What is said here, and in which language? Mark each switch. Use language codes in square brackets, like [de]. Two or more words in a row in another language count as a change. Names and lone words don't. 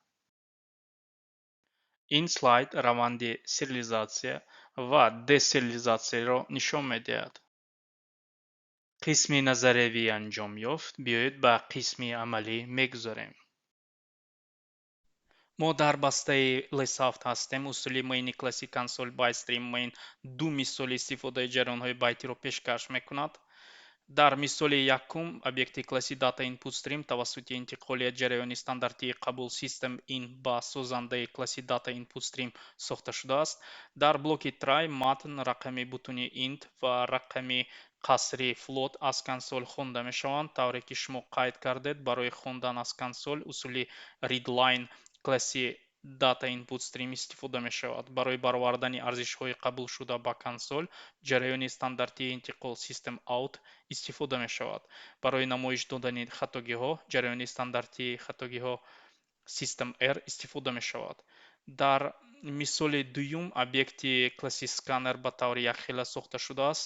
[tg] ин слайд раванди сериализатсия ва десериализатсияро нишон медиҳад. қисми назариявӣ анҷом ёфт, биёед ба қисми амалӣ мегузарем. мо дар бастаи lessaft ҳастем. усули мейни класси console bytestream main ду мисоли истифодаи ҷараёнҳои байтиро пешкаш мекунад. дар мисоли якум, объекти класси data input stream тавассути интиқоли ҷараёни стандартии қабул System.in ба созандаи класси data input stream сохта шудааст. дар блоки try, матн, рақами бутуни int ва рақами қасри float аз консол хонда мешаванд, тавре ки шумо қайд кардед. барои хондан аз консол усули readline класси data input stream истифода мешавад. барои баровардани арзишҳои қабул шуда ба консол, ҷараёни стандартии интиқол System.out истифода мешавад. барои намоиш додани хатогиҳо, ҷараёни стандартии хатогиҳо System.err истифода мешавад. дар мисоли дуюм, объекти класси scanner ба таври якхела сохта шудааст.